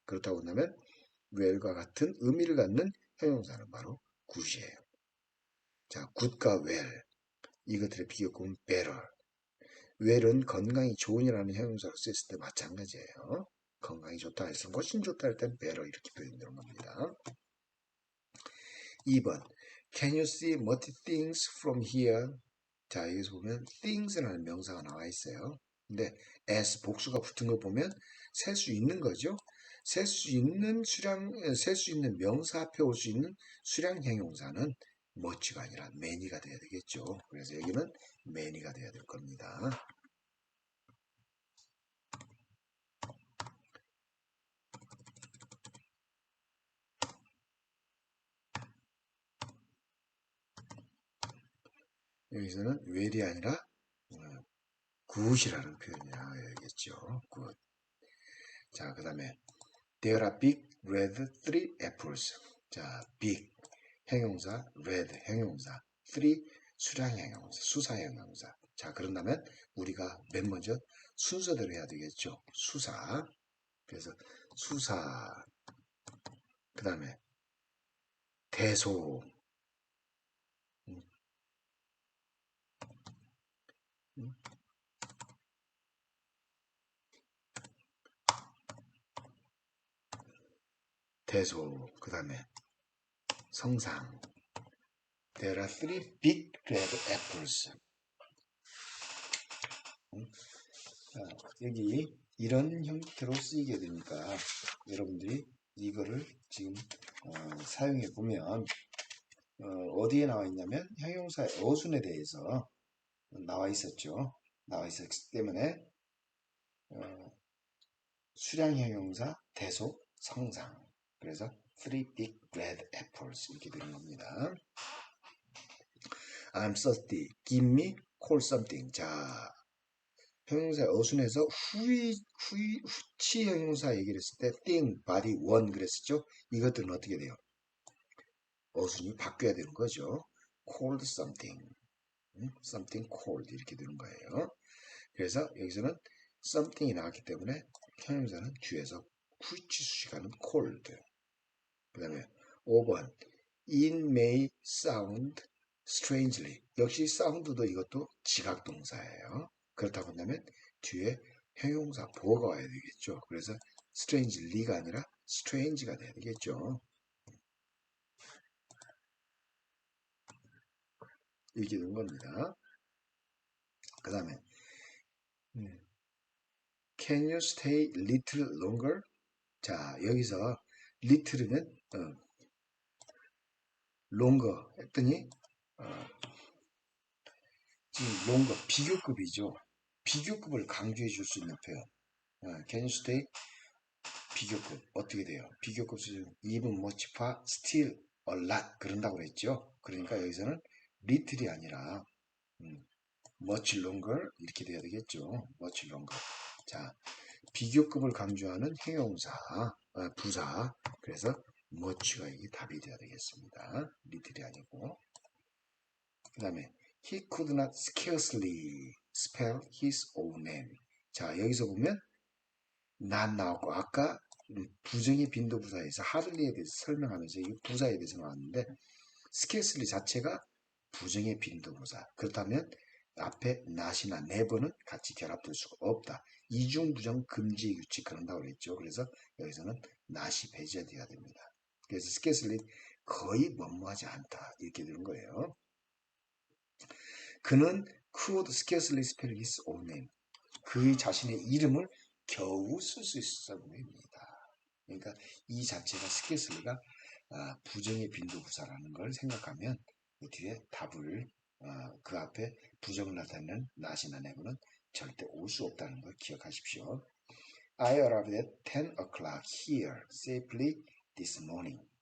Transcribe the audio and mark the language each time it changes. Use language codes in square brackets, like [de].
[ko] 그렇다고 한다면 well과 같은 의미를 갖는 형용사는 바로 good이에요. 자, good과 well 이것들의 비교급은 better. well은 건강이 좋은이라는 형용사로 쓰였을 때 마찬가지예요. 건강이 좋다 해서 훨씬 좋다 할 땐 better 이렇게 표현되는 겁니다. [en] 2번 Can you see multi things from here? [ko] 자, 여기서 보면 things라는 명사가 나와 있어요. 근데 as 복수가 붙은 거 보면 셀 수 있는 거죠. 셀 수 있는 명사 앞에 올 수 있는 수량 형용사는 much가 아니라 many가 돼야 되겠죠. 그래서 여기는 many가 돼야 될 겁니다. 여기서는 well이 아니라 good이라는 표현이 나와야겠죠. [en] good. [ko] 자, 그 다음에 [en] There are big red three apples. [ko] 자, big 형용사, red 형용사, three 수량 형용사, 수사 형용사. 자, 그런다면 우리가 맨 먼저 순서대로 해야 되겠죠. 수사. 그래서 수사. 그 다음에 대소. 대소. 그 다음에 성상. [en] There are three big red apples. [ko] 자, 여기 이런 형태로 쓰이게 되니까 여러분들이 이거를 지금 사용해 보면 어디에 나와 있냐면 형용사의 어순에 대해서 나와 있었죠. 나와 있었기 때문에 수량 형용사, 대속, 성상. 그래서 [en] three big red apples [ko] 이렇게 되는 겁니다. [en] I'm thirsty. Give me cold something. [ko] 자, 형용사의 어순에서 후치 형용사 얘기를 했을 때 thing, body, one 그랬었죠. 이것들은 어떻게 돼요? 어순이 바뀌어야 되는 거죠. [en] cold something, something cold [ko] 이렇게 되는 거예요. 그래서 여기서는 something이 나왔기 때문에 형용사는 뒤에서 후치 수식하는 cold. 그 다음에 5번 [en] it may sound strangely. [ko] 역시 sound도 이것도 지각동사예요. 그렇다고 한다면 뒤에 형용사 보어가 와야 되겠죠. 그래서 strangely가 아니라 strange가 돼야 되겠죠. 이렇게 되는 겁니다. 그 다음에 [en] Can you stay little longer? [ko] 자, 여기서 little은 longer 했더니 지금 longer 비교급이죠. 비교급을 강조해 줄 수 있는 표현. [en] Can you stay [ko] 비교급 어떻게 돼요? 비교급 수준 even much far still a lot 그런다고 그랬죠. 그러니까 여기서는 little이 아니라 [en] much longer [ko] 이렇게 돼야 되겠죠. [en] much longer. [ko] 자, 비교급을 강조하는 형용사, 부사. 그래서 much가 이게 답이 돼야 되겠습니다. little이 아니고. 그 다음에 [en] he could not scarcely spell his own name. [ko] 자, 여기서 보면 not 나왔고 아까 부정의 빈도부사에서 hardly에 대해서 설명하면서 이 부사에 대해서 나왔는데 scarcely 자체가 부정의 빈도부사. 그렇다면 앞에 not이나 never는 같이 결합될 수가 없다. 이중부정 금지 규칙 그런다고 그랬죠. 그래서 여기서는 not이 배제돼야 됩니다. 그래서 scarcely 거의 뭐뭐하지 않다 이렇게 되는 거예요. 그는 [en] could scarcely spell his own name. [ko] 그의 자신의 이름을 겨우 쓸 수 있었다 보입니다. 그러니까 이 자체가 scarcely가 부정의 빈도부사라는 걸 생각하면 그 뒤에 답을 그 앞에 부정을 나타내는 not이나 never는 절대 올 수 없다는 걸 기억하십시오. [en] I arrived at 10 o'clock here safely this morning.